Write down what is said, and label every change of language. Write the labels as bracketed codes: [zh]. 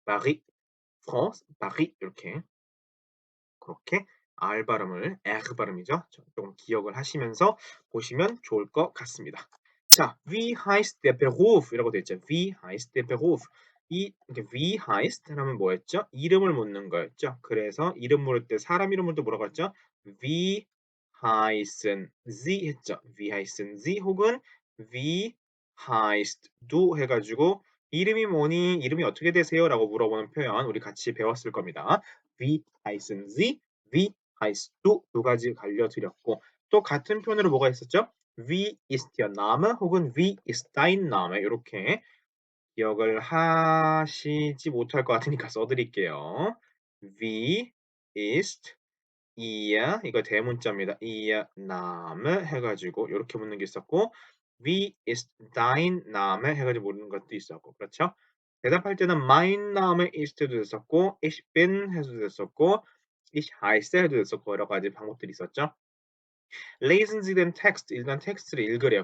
[ko] 파리, France, 파리 이렇게. 그렇게 R 발음을 R 발음이죠. 조금 기억을 하시면서 보시면 좋을 것 같습니다. [de] 자, wie heißt der Beruf? [ko] 이라고 되어 있죠. [de] Wie heißt der Beruf? [ko] 이게 [de] wie heißt [ko] 하면 뭐였죠? 이름을 묻는 거였죠. 그래서 이름 물을 때 사람 이름 물을 때 뭐라고 했죠? [de] Wie heißen Sie 했죠. Wie heißen Sie 혹은 Wie heißt du [ko] 해가지고 이름이 뭐니? 이름이 어떻게 되세요? 라고 물어보는 표현 우리 같이 배웠을 겁니다. [de] Wie heißen Sie? Wie heißt du? [ko] 두 가지 알려드렸고 또 같은 표현으로 뭐가 있었죠? [de] Wie ist Ihr Name? [ko] 혹은 [de] Wie ist dein Name? [ko] 이렇게 기억을 하시지 못할 것 같으니까 써드릴게요. [de] Wie ist Ihr [ko] 이거 대문자입니다. [de] Ihr Name [ko] 해가지고 이렇게 묻는 게 있었고 [de] Wie ist dein Name [ko] 해가지고 묻는 것도 있었고 그렇죠? 대답할 때는 [de] Mein Name ist [ko] 도 됐었고 [de] Ich bin [ko] 해도 됐었고 [de] Ich heiße [ko] 해도 됐었고 여러 가지 방법들이 있었죠. [de] Lesen Sie den Text [ko] 일단 텍스트를 읽으래요.